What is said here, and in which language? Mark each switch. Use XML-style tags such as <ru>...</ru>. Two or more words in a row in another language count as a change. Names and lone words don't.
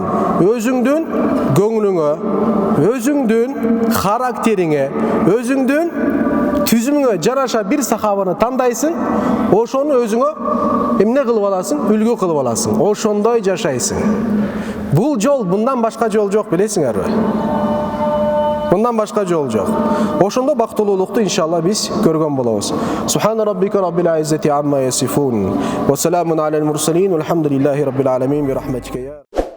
<ky>Өзүңдүн көңүлүңө, өзүңдүн характериңе, өзүңдүн түзүмүңө жараша бир сахабаны тандайсың, ошону өзүңө эмне кылып аласың? Үлгү кылып аласың. Ошондой жашайсың. Бул жол, мындан башка жол жок, билесиңерби? Мындан башка жол жок. Ошондо бактылуулукту иншалла биз көргөн болобуз.</ky> <ar>سبحان ربك رب العزة عما يصفون. وسلام على المرسلين. والحمد لله رب العالمين. برحمتك يا</ar>